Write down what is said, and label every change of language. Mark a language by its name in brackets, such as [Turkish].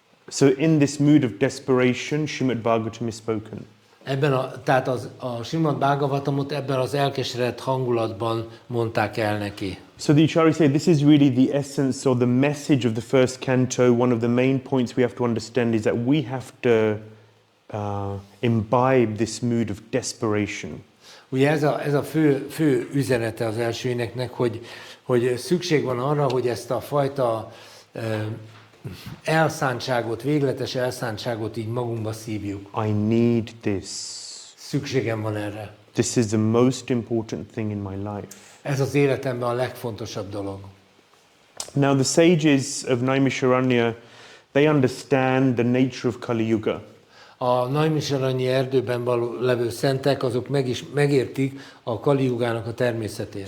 [English] So in this mood of desperation, Śrīmad-Bhāgavatam is spoken. [Hungarian] Tehát a Śrīmad-Bhāgavatamot ebben az elkeseredett hangulatban mondták el neki. [English] So the Acharyas say this is really the essence or the message of the first canto. One of the main points we have to understand is that we have to imbibe this mood of desperation. [Hungarian] Ugye ez a fő üzenete az első éneknek, hogy szükség van arra, hogy ezt a fajta elszántságot, végletes elszántságot így magunkba szívjuk. [English] I need this. [Hungarian] Szükségem van erre. [English] This is the most important thing in my life. [Hungarian] Ez az életemben a legfontosabb dolog. [English] Now the sages of Naimisharanya, they understand the nature of Kali Yuga. [Hungarian] A Naimisharanyi erdőben levő szentek, azok megértik a Kali Yugának a természetét.